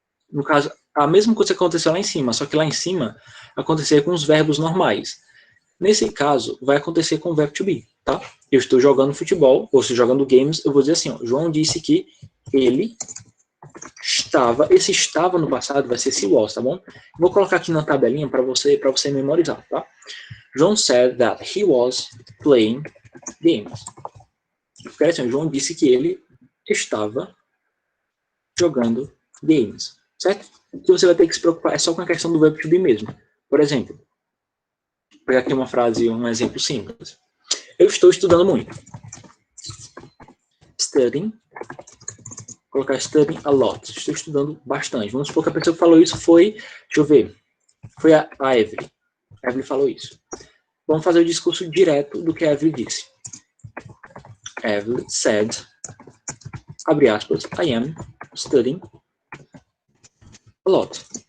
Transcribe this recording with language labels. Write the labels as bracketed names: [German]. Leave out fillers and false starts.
[Portuguese] No caso, a mesma coisa que aconteceu lá em cima, só que lá em cima aconteceu com os verbos normais. Nesse caso, vai acontecer com o verbo to be. tá? Eu estou jogando futebol, ou se jogando games, eu vou dizer assim, ó, João disse que ele estava, esse estava no passado vai ser esse was, tá bom? Vou colocar aqui na tabelinha para você memorizar, tá? [English] João said that he was playing games. [Portuguese] Porque assim, João disse que ele estava jogando games, certo? O que você vai ter que se preocupar é só com a questão do verbo to be mesmo. Por exemplo, vou pegar aqui uma frase, um exemplo simples. Eu estou estudando muito. [English] Studying. [Portuguese] Colocar [English] studying a lot. [Portuguese] Estou estudando bastante. Vamos supor que a pessoa que falou isso foi, deixa eu ver, foi a Evelyn. A Evelyn falou isso. Vamos fazer o discurso direto do que a Evelyn disse. [English] Evelyn said, [Portuguese] abre aspas, [English] I am studying a lot.